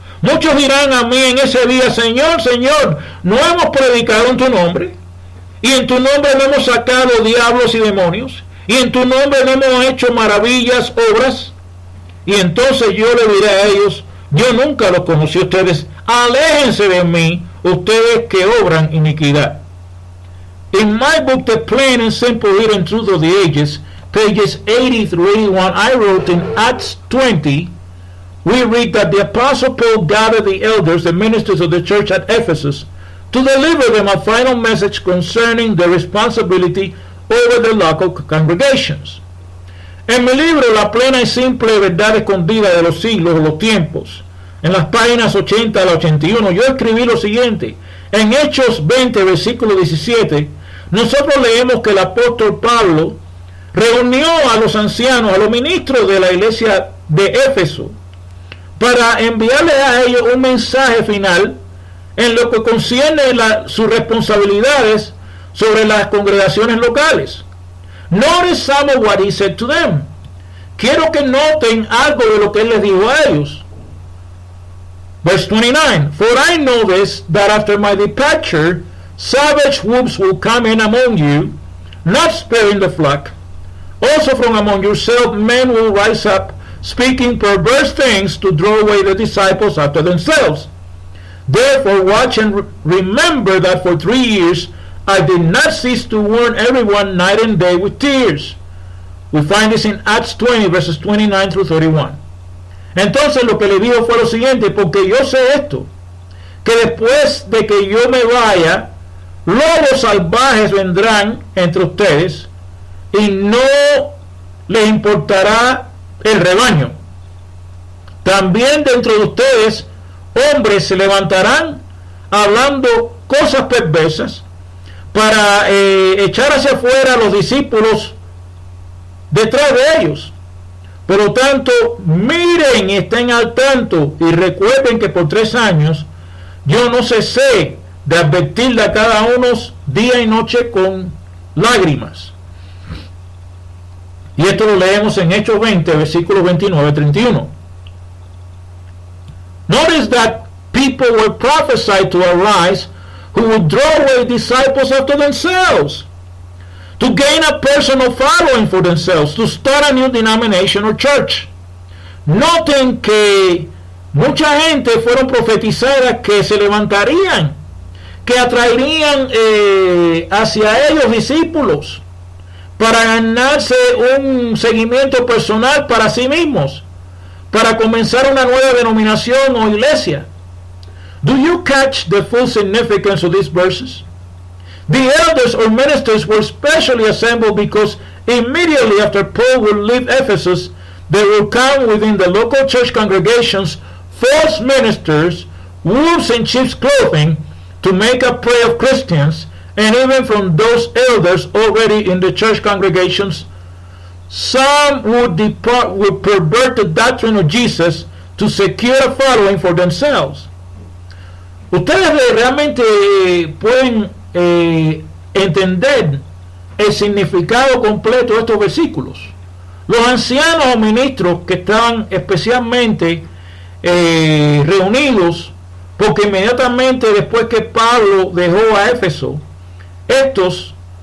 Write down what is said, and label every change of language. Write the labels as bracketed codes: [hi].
[es] Muchos dirán a mí en ese día, Señor, Señor, no hemos predicado en tu nombre, y en tu nombre no hemos sacado diablos y demonios, y en tu nombre no hemos hecho maravillas, obras. Y entonces yo le diré a ellos, yo nunca los conocí a ustedes, aléjense de mí, ustedes que obran iniquidad. [en] In my book, The Plain and Simple Hidden Truth of the Ages, pages 80 through 81, I wrote in Acts 20, we read that the Apostle Paul gathered the elders, the ministers of the church at Ephesus, to deliver them a final message concerning the responsibility over the local congregations. [es] En mi libro, La plena y simple verdad escondida de los siglos, los tiempos, en las páginas 80 a la 81, yo escribí lo siguiente. En Hechos 20, versículo 17, nosotros leemos que el apóstol Pablo reunió a los ancianos, a los ministros de la iglesia de Éfeso, para enviarles a ellos un mensaje final en lo que concierne sus responsabilidades sobre las congregaciones locales. [en] Notice some of what he said to them. [es] Quiero que noten algo de lo que él les dijo a ellos. [en] Verse 29, For I know this, that after my departure, savage wolves will come in among you, not sparing the flock. Also from among yourselves men will rise up, speaking perverse things to draw away the disciples after themselves. Therefore watch and remember that for 3 years I did not cease to warn everyone night and day with tears. We find this in Acts 20, verses 29 through 31. [es] Entonces lo que le dijo fue lo siguiente, porque yo sé esto, que después de que yo me vaya, lobos salvajes vendrán entre ustedes y no les importará el rebaño. También dentro de ustedes hombres se levantarán hablando cosas perversas para echar hacia afuera a los discípulos detrás de ellos. Por lo tanto, miren y estén al tanto y recuerden que por 3 años yo no cesé de advertirle a cada uno día y noche con lágrimas. Y esto lo leemos en Hechos 20, versículos 29-31. [en] Notice that people were prophesied to arise who would draw away disciples after themselves, to gain a personal following for themselves, to start a new denomination or church. [es] Noten que mucha gente fueron profetizadas que se levantarían, que atraerían hacia ellos discípulos para ganarse un seguimiento personal para sí mismos, para comenzar una nueva denominación o iglesia. [en] Do you catch the full significance of these verses? The elders or ministers were specially assembled because immediately after Paul would leave Ephesus, there will come within the local church congregations false ministers, wolves in sheep's clothing, to make a prey of Christians, and even from those elders already in the church congregations, some would pervert the doctrine of Jesus to secure a following for themselves. [es] Ustedes realmente pueden entender el significado completo de estos versículos. Los ancianos o ministros que estaban especialmente reunidos, porque inmediatamente después que Pablo dejó a Éfeso, estos